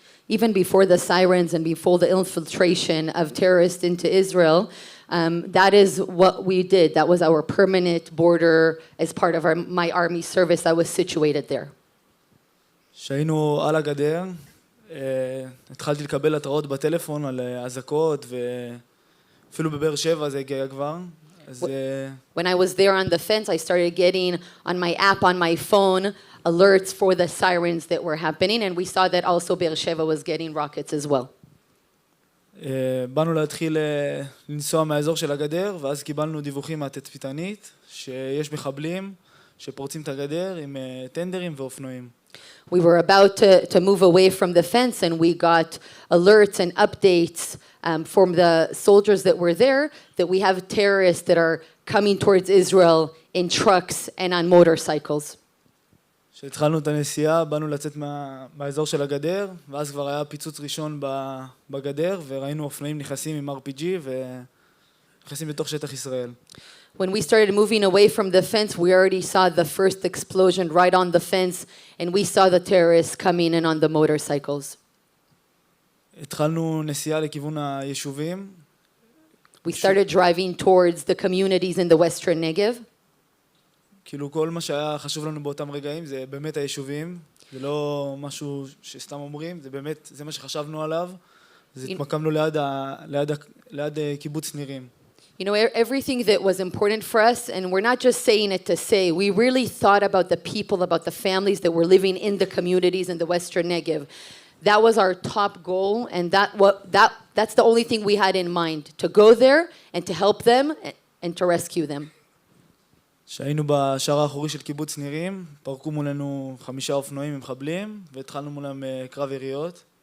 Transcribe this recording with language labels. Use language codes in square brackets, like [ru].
[en] Even before the sirens and before the infiltration of terrorists into Israel, that is what we did. That was our permanent border as part of my army service. I was situated there. [he] שהיינו על הגדר, התחלתי לקבל התראות בטלפון על אזעקות, ואפילו בבאר שבע זה הגיע כבר. [en] When I was there on the fence, I started getting on my app on my phone alerts for the sirens that were happening, and we saw that also Be'er Sheva was getting rockets as well. [he] באנו להתחיל לנסוע מהאזור של הגדר, ואז קיבלנו דיווחים מהתצפיתנית שיש מחבלים שפורצים את הגדר עם טנדרים ואופנועים. [en] We were about to move away from the fence, and we got alerts and updates from the soldiers that were there that we have terrorists that are coming towards Israel in trucks and on motorcycles. [he] כשהתחלנו את הנסיעה, באנו לצאת מהאזור של הגדר, ואז כבר היה פיצוץ ראשון בגדר, וראינו אופנועים נכנסים עם RPG ונכנסים לתוך שטח ישראל. [en] When we started moving away from the fence, we already saw the first explosion right on the fence, and we saw the terrorists coming in on the motorcycles. [he] התחלנו נסיעה לכיוון היישובים. [en] We started driving towards the communities in the western Negev. [he] כאילו כל מה שהיה חשוב לנו באותם רגעים זה באמת היישובים, זה לא משהו שסתם אומרים, זה באמת, זה מה שחשבנו עליו, אז התמקמנו ליד קיבוץ נירים. [en] You know, everything that was important for us, and we're not just saying it to say, we really thought about the people, about the families that were living in the communities in the Western Negev. That was our top goal, and that's the only thing we had in mind, to go there and to help them and to rescue them. [he] שהיינו בשער האחורי של קיבוץ נירים, פרקו מולנו 5 אופנועים עם מחבלים, והתחלנו מולם קרב יריות.